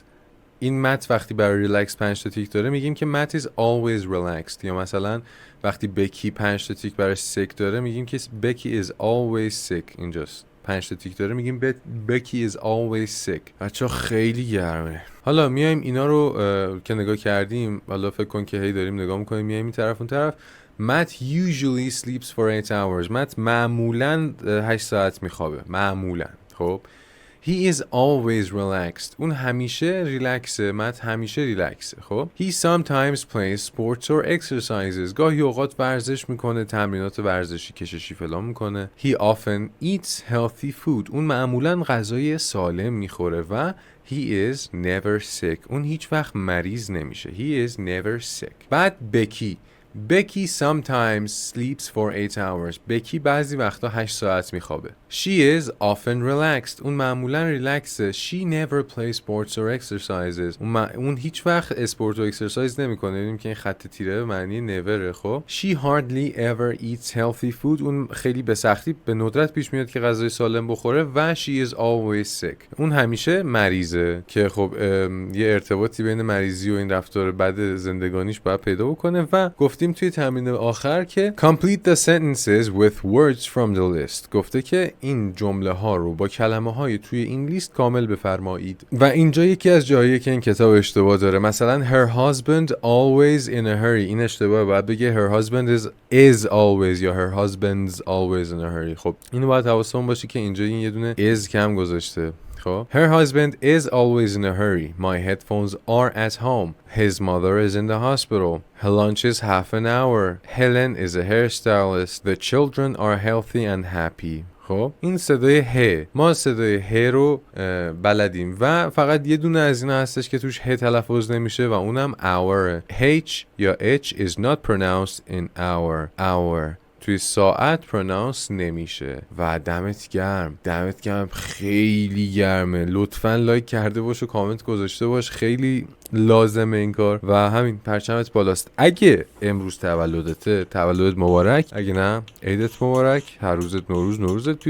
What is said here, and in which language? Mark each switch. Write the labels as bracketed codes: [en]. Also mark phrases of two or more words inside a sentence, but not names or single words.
[fa] این مت وقتی برای ریلکس 5 تا تیک داره میگیم که مت [en] is always relaxed. [fa] یا مثلا وقتی بکی 5 تا تیک برای sick داره میگیم که بکی [en] is always sick. [fa] اینجاست 5 تا تیک داره میگیم [en] Becky is always sick. [fa] بچه‌ها خیلی گرمه. حالا میایم اینا رو که نگاه کردیم، حالا فکر کن که هی داریم نگاه میکنیم، میایم این طرف اون طرف. [en] Matt usually sleeps for 8 hours. [fa] Matt معمولاً 8 ساعت میخوابه. معمولاً. [en] خب He is always relaxed. [fa] اون همیشه ریلکسه. مت همیشه ریلکسه. [en] خب He sometimes plays sports or exercises. [fa] گاهی اوقات ورزش میکنه، تمرینات ورزشی کششی فلان میکنه. [en] He often eats healthy food. [fa] اون معمولا غذای سالم میخوره و [en] He is never sick. [fa] اون هیچ وقت مریض نمیشه. [en] He is never sick. بعد Becky sometimes sleeps for 8 hours. [fa] بکی بعضی وقتا 8 ساعت میخوابه. [en] She is often relaxed. [fa] اون معمولا ریلکسه. [en] She never plays sports or exercises. [fa] اون هیچ وقت اسپورت و اکسرسایز نمیکنه. ببینیم که این خط تیره به معنی نوره. [en] خب She hardly ever eats healthy food. [fa] اون خیلی به سختی به ندرت پیش میاد که غذای سالم بخوره و [en] she is always sick. [fa] اون همیشه مریضه که خب یه ارتباطی بین مریضی و این رفتار بد زندگانیش باید پیدا بکنه و گفتیم توی تمرین آخر که [en] complete the sentences with words from the list. [fa] گفته که این جمله ها رو با کلمه های توی این لیست کامل بفرمایید. و اینجا یکی از جاهایی که این کتاب اشتباه داره، مثلا [en] her husband always in a hurry. [fa] این اشتباهه، باید بگه [en] her husband is always یا her husband's always in a hurry. [fa] خب اینو باید حواسمون باشه که اینجا این یه دونه is کم گذاشته. [en] خب Her husband is always in a hurry. My headphones are at home. His mother is in the hospital. Her lunch is half an hour. Helen is a hairstylist. The children are healthy and happy. [fa] خب این صدای ه، ما صدای ه رو بلدیم و فقط یه دونه از اینا هستش که توش ه تلفظ نمیشه و اونم hour. [en] H یا H is not pronounced in hour. [fa] توی ساعت پرونانس نمیشه. و دمت گرم خیلی گرمه. لطفاً لایک کرده باش و کامنت گذاشته باش، خیلی لازمه این کار. و همین پرچمت بالاست. اگه امروز تولدته، تولدت مبارک. اگه نه عیدت مبارک. هر روزت نوروزت پیروز.